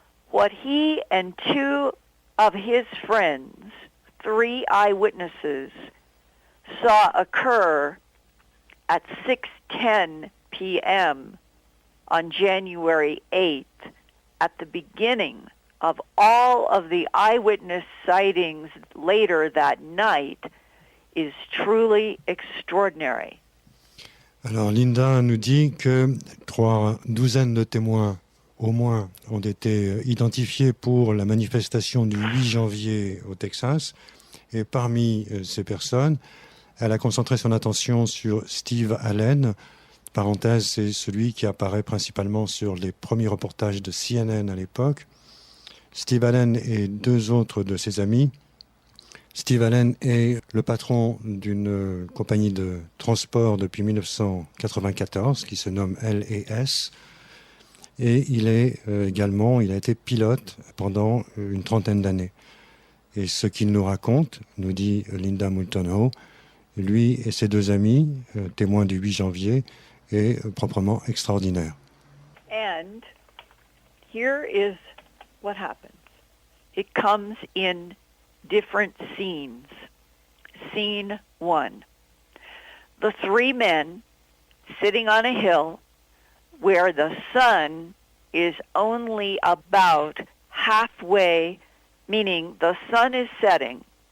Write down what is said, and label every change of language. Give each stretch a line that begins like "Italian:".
English: What he and 2 of his friends, 3 eyewitnesses, saw occur at 6:10 p.m. on January 8th at the beginning of all of the eyewitness sightings later that night is truly extraordinary.
French: Alors Linda nous dit que 3 douzaines de témoins au moins ont été identifiés pour la manifestation du 8 janvier au Texas. Et parmi ces personnes, elle a concentré son attention sur Steve Allen. Parenthèse, c'est celui qui apparaît principalement sur les premiers reportages de CNN à l'époque. Steve Allen et 2 autres de ses amis. Steve Allen est le patron d'une compagnie de transport depuis 1994 qui se nomme L&S. Et il est également, il a été pilote pendant une 30aine d'années. Et ce qu'il nous raconte, nous dit Linda Moulton Howe, lui et ses 2 amis, témoins du 8 janvier, est proprement extraordinaire.
English: And here is what happens. It comes in different scenes. Scene 1. The 3 men sitting on a hill where the sun is only about halfway, meaning the sun is setting.